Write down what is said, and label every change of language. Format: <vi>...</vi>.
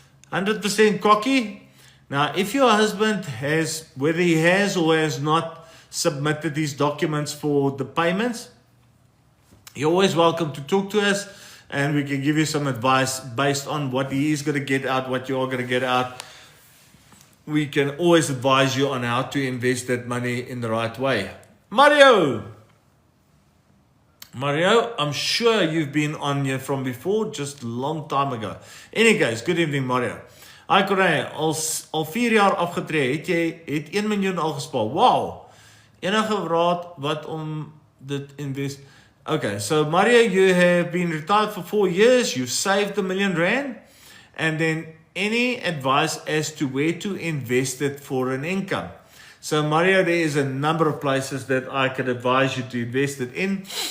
<en>100% Cocky. Now, if your husband has, whether he has or has not submitted these documents for the payments, you're always welcome to talk to us, and we can give you some advice based on what he is going to get out, what you're going to get out. We can always advise you on how to invest that money in the right way. Mario, I'm sure you've been on here from before, just a long time ago. Anyways, good evening, Mario.</en> <af>Hi, Corey, al 4 jaar afgetree, het 1 miljoen al gespaar. Wow! Enige raad wat om dit invest?</af> <en>Okay, so Mario, you have been retired for 4 years, you've saved R1 million, and then any advice as to where to invest it for an income? So Mario, there is a number of places that I can advise you to invest it in.</en>